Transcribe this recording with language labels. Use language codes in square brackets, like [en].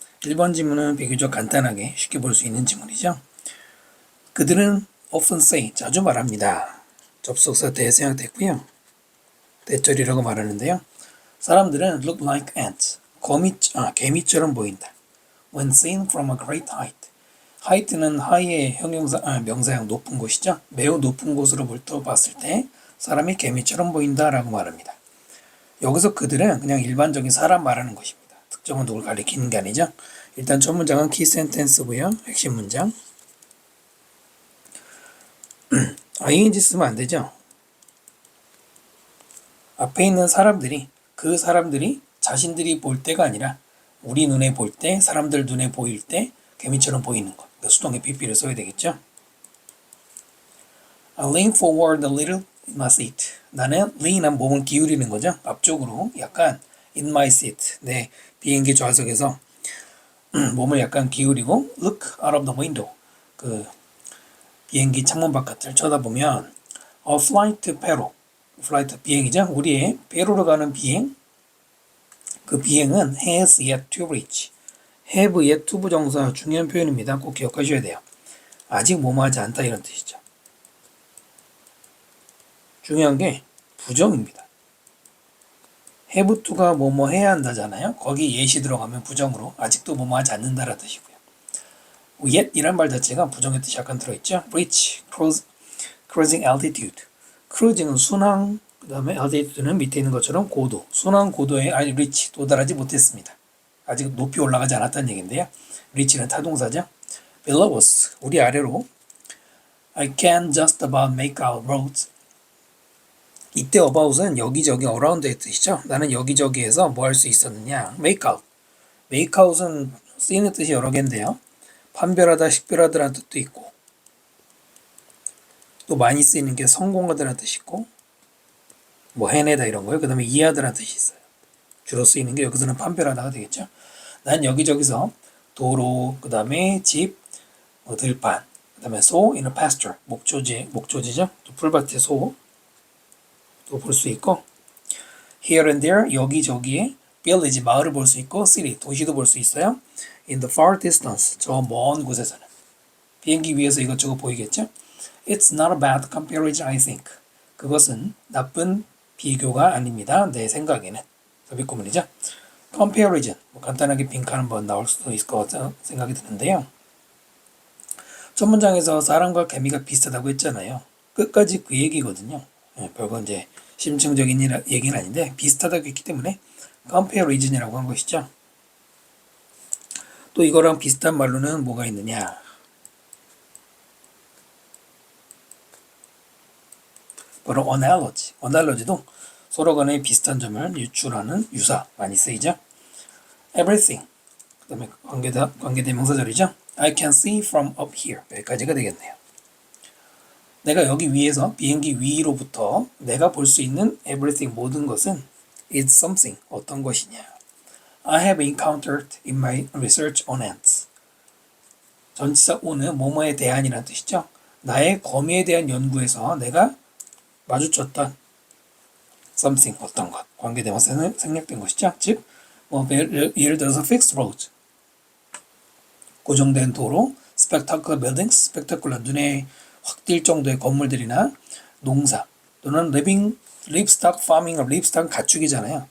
[ko] 1번 지문은 비교적 간단하게 쉽게 볼 수 있는 지문이죠. 그들은 [en] often say, [ko] 자주 말합니다. 접속사 대 생략됐고요. 대절이라고 말하는데요. 사람들은 [en] look like ants, [ko] 개미처럼 보인다. [en] When seen from a great height. [ko] height는 high의 명사형 높은 곳이죠. 매우 높은 곳으로 봤을 때 사람이 개미처럼 보인다라고 말합니다. 여기서 그들은 그냥 일반적인 사람 말하는 것입니다. 특정한 누굴 가리키는 게 아니죠. 일단 첫 문장은 키 센텐스고요. 핵심 문장. ing 쓰면 안 되죠. 앞에 있는 사람들이 그 사람들이 자신들이 볼 때가 아니라 우리 눈에 볼 때, 사람들 눈에 보일 때 개미처럼 보이는 것. 수동의 pp를 써야 되겠죠. [en] I lean forward a little in my seat. [ko] 나는 lean한 몸을 기울이는 거죠. 앞쪽으로 약간 [en] in my seat. [ko] 내 비행기 좌석에서 몸을 약간 기울이고 [en] look out of the window. [ko] 그 비행기 창문 바깥을 쳐다보면 a flight pe로. 플라이트 비행이죠. 우리의 페루로 가는 비행. 그 비행은 has yet to reach. have yet to 부정사 중요한 표현입니다. 꼭 기억하셔야 돼요. 아직 뭐뭐하지 않다 이런 뜻이죠. 중요한 게 부정입니다. have to가 뭐뭐 해야 한다잖아요. 거기 yet이 들어가면 부정으로 아직도 뭐뭐하지 않는다라는 뜻이고요. yet 이란 말 자체가 부정의 뜻이 약간 들어있죠. [en] reach, cruising altitude. [ko] 크루징은 순항, 그 다음에 altitude는 밑에 있는 것처럼 고도, 순항 고도에 reach, 도달하지 못했습니다. 아직 높이 올라가지 않았다는 얘기인데요. reach는 타동사죠. [en] below us, [ko] 우리 아래로 [en] I can just about make out roads. [ko] 이때 about은 여기저기 around의 뜻이죠. 나는 여기저기에서 뭐 할 수 있었느냐. [en] make out. [ko] make out은 쓰이는 뜻이 여러 개인데요. 판별하다, 식별하다라는 뜻도 있고 또 많이 쓰이는 게 성공하다라는 뜻이 있고 뭐 해내다 이런 거예요. 그 다음에 이해하다라는 뜻이 있어요. 주로 쓰이는 게 여기서는 판별하다가 되겠죠. 난 여기저기서 도로, 그 다음에 집, 들판, 그 다음에 소, [en] in a pasture, [ko] 목조지죠. 또 풀밭의 소, 또 볼 수 있고 [en] here and there, [ko] 여기저기에 village, 마을을 볼 수 있고 city, 도시도 볼 수 있어요. [en] in the far distance, [ko] 저 먼 곳에서는 비행기 위에서 이것저것 보이겠죠. [en] It's not a bad comparison, I think. [ko] 그것은 나쁜 비교가 아닙니다. 내 생각에는. 삽입구문이죠. comparison. 뭐 간단하게 빈칸 한번 나올 수도 있을 것 같은 생각이 드는데요. 첫 문장에서 사람과 개미가 비슷하다고 했잖아요. 끝까지 그 얘기거든요. 별거 이제 심층적인 얘기는 아닌데 비슷하다고 했기 때문에 comparison이라고 한 것이죠. 또 이거랑 비슷한 말로는 뭐가 있느냐. 바로 analogy. analogy도 서로 간에 비슷한 점을 유출하는 유사 많이 쓰이죠. [en] everything. [ko] 그 다음에 관계대명사절이죠. [en] I can see from up here. [ko] 여기까지가 되겠네요. 내가 여기 위에서 비행기 위로부터 내가 볼 수 있는 everything 모든 것은 [en] is something [ko] 어떤 것이냐. [en] I have encountered in my research on ants. [ko] 전치사 on은 뭐뭐에 대한이라는 뜻이죠. 나의 거미에 대한 연구에서 내가 마주쳤던 something 어떤 것 관계대명사는 생략된 것이죠. 즉 뭐 예를 들어서 [en] fixed roads [ko] 고정된 도로, [en] spectacular buildings, [ko] spectacular 눈에 확 띌 정도의 건물들이나 농사 또는 [en] livestock farming, [ko] livestock 가축이잖아요.